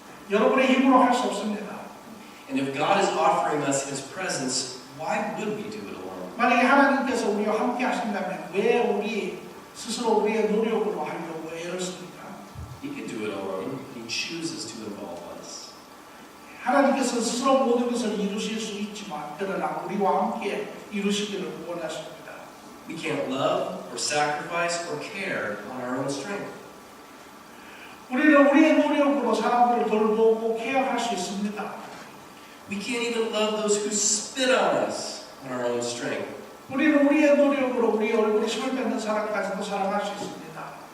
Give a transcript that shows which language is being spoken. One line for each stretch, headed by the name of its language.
Korean: 여러분의 힘으로 할 수 없습니다.
English: And if God is offering us His presence, why would we do it alone?
Korean: 만약에 하나님께서 우리와 함께 하신다면 왜 우리 스스로 우리의 노력으로 하려고 애를 씁니까?
English: He can do it alone. He chooses to involve us.
Korean: 하나님께서 스스로 모든 것을 이루실 수 있지만 그러나 우리와 함께 이루시기를 원하십니다.
English: We can't love or sacrifice or care on our own strength.
Korean: 우리는 우리의 노력으로 사람들을 돌보고 케어할 수 있습니다.
English: We can't even love those who spit on us on our own strength.
Korean: 우리는 우리의 노력으로 우리 얼굴에 술 뱉는 사람까지도 사랑할 수 있습니다.